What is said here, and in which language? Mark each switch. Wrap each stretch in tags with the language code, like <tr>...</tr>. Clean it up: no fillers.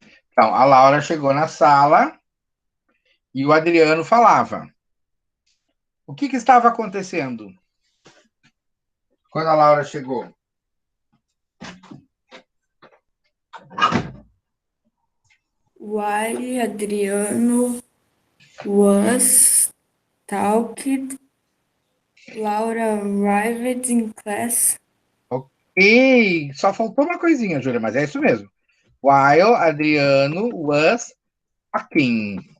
<pt>Então, a Laura chegou na sala e o Adriano falava. O que estava acontecendo quando a Laura chegou?</pt> <en>While Adriano was talking, Laura arrived in class.</en> <pt>E só faltou uma coisinha, Júlia, mas é isso mesmo.</pt> <en>While Adriano was talking.</en>